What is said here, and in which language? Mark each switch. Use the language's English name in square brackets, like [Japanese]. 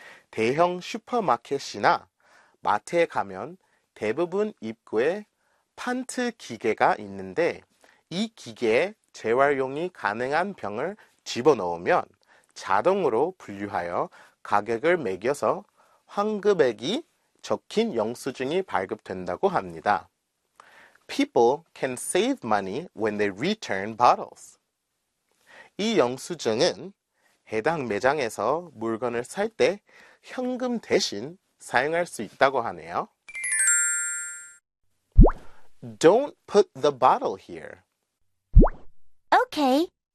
[Korean] 대형 슈퍼마켓이나 마트에 가면 대부분 입구에 판트 기계가 있는데 이 기계에 재활용이 가능한 병을 집어넣으면 자동으로 분류하여 가격을 매겨서 환급액이 적힌 영수증이 발급된다고 합니다. [English] People can save money when they return bottles. [Korean] 이 영수증은 해당 매장에서 물건을 살 때 현금 대신 사용할 수 있다고 하네요. [English] Don't put the bottle here. Okay.